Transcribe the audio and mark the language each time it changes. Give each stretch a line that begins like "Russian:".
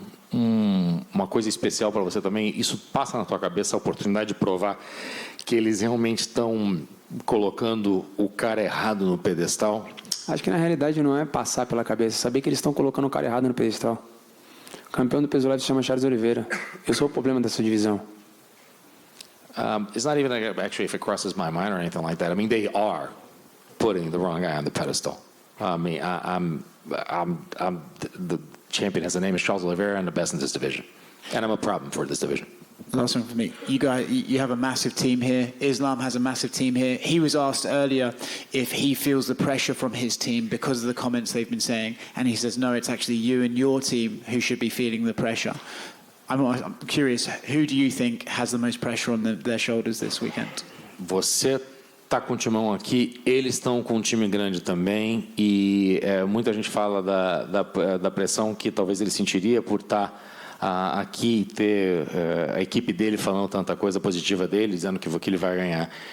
Portuguese: Uma coisa especial para você também, isso passa na tua cabeça a oportunidade de provar que eles realmente estão colocando o cara errado no pedestal? Acho que na realidade não é passar pela cabeça, saber que eles estão colocando o cara errado no pedestal. O campeão do peso leve se chama Charles Oliveira. Eu sou o problema dessa divisão.
English: It's not even actually if it crosses my mind or anything like that. I mean, they are putting the wrong guy on the pedestal. I mean, I'm the champion has the name is Charles Oliveira and the best in this division, and I'm a problem for this division. Last one for me. You guys, you have a massive team here. Islam has a massive team here. He was asked earlier if he feels the pressure from his team because of the comments they've been saying, and he says no, it's actually you and your team who should be feeling the pressure. I'm curious, who do you think has the most pressure on their shoulders this weekend?
Portuguese: Você está com o timão aqui, eles estão com um time grande também e muita gente fala da pressão que talvez ele sentiria por estar aqui e ter a equipe dele falando tanta coisa positiva dele, dizendo que ele vai ganhar.